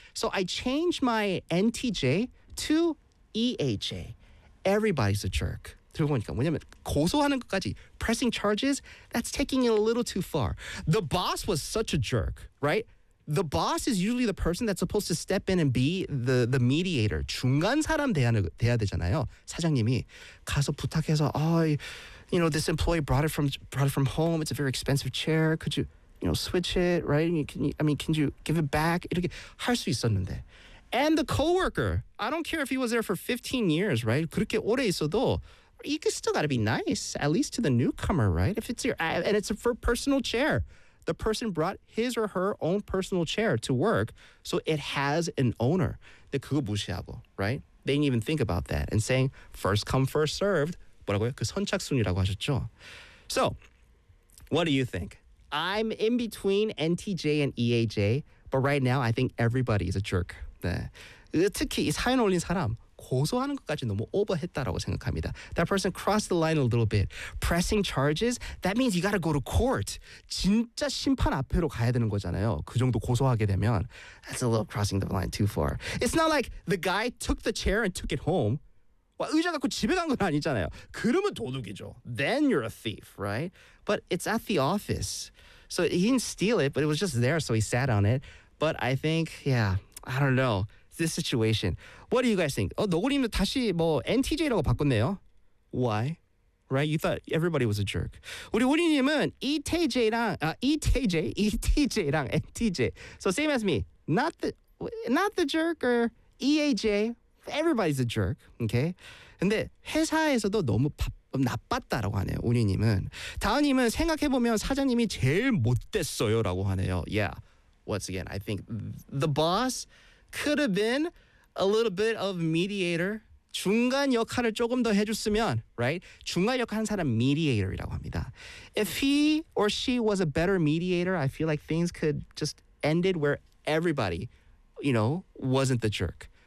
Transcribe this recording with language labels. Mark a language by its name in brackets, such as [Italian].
[English] So I changed my NTJ to EHA. Everybody's a jerk. [Korean] 들어보니까 왜냐면 고소하는 것까지, [English] pressing charges, that's taking it a little too far. The boss was such a jerk, right? The boss is usually the person that's supposed to step in and be the mediator. [Korean] 중간 사람 돼야 되잖아요. 사장님이 가서 부탁해서 [English] you know, this employee brought it from home. It's a very expensive chair. Could you, you know, switch it, right? Can you give it back? [Korean] 이렇게 할 수 있었는데. [English] And the coworker, I don't care if he was there for 15 years, right? [Korean] 그렇게 오래 있어도 [English] you could still got to be nice at least to the newcomer, right? If it's your and it's a for personal chair. The person brought his or her own personal chair to work, so it has an owner. [Korean] 근데 그거 무시하고, [English] right? They didn't even think about that. And saying, first come, first served. [Korean] 뭐라고요? 그 선착순이라고 하셨죠? [English] So, what do you think? I'm in between NTJ and EAJ, but right now, I think everybody is a jerk. [Korean] 네. 특히 이 사연 올린 사람, 고소하는 것까지 너무 오버했다라고 생각합니다. [English] That person crossed the line a little bit. Pressing charges, that means you gotta go to court. [Korean] 진짜 심판 앞으로 가야 되는 거잖아요. 그 정도 고소하게 되면. [English] That's a little crossing the line too far. It's not like the guy took the chair and took it home. [Korean] 와, 의자 갖고 집에 간 건 아니잖아요. 그러면 도둑이죠. [English] Then you're a thief, right? But it's at the office. So he didn't steal it, but it was just there, so he sat on it. But I think, yeah, I don't know. This situation. What do you guys think? [Korean] 노고님도 다시 뭐 NTJ라고 바꿨네요. [English] Why? Right? You thought everybody was a jerk. [Korean] 우리 우리님은 [English] ETJ랑 NTJ. So same as me. Not the jerker. EAJ. Everybody's a jerk. Okay? [Korean] 근데 회사에서도 너무 나빴다라고 하네요. 우리님은. 다은님은 생각해보면 사장님이 제일 못됐어요라고 하네요. [English] Yeah. Once again, I think the boss could have been a little bit of mediator. [Korean] 중간 역할을 조금 더 해줬으면, right? 중간 역할 하는 사람 mediator이라고 합니다. [English] If he or she was a better mediator, I feel like things could just ended where everybody, you know, wasn't the jerk.